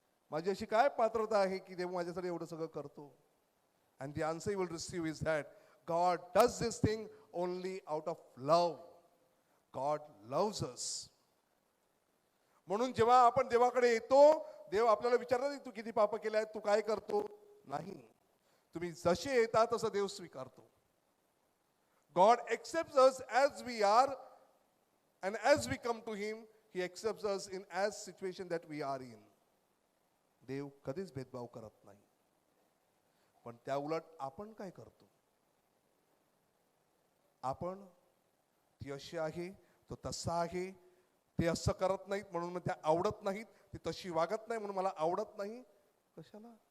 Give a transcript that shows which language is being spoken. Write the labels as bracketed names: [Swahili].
[Marathi] माझी अशी काय पात्रता आहे की देव माझ्यासाठी एवढं सगळं करतो? [English] And the answer you will receive is that God does this thing only out of love. God loves us. [Marathi] म्हणून जेव्हा आपण देवाकडे येतो, देव आपल्याला विचारतात तू किती पाप केले आहेत, तू काय करतो? नाही, तुम्ही जसे येता तसं देव स्वीकारतो. [English] God accepts us as we are, and as we come to him, he accepts us in as situation that we are in. [Marathi] देव कधीच भेदभाव करत नाही. पण त्या उलट आपण काय करतो? आपण ती अशी आहे, तो तसा आहे, ते असं करत नाहीत म्हणून मग त्या आवडत नाहीत, ती तशी वागत नाही म्हणून मला आवडत नाही. कशाला?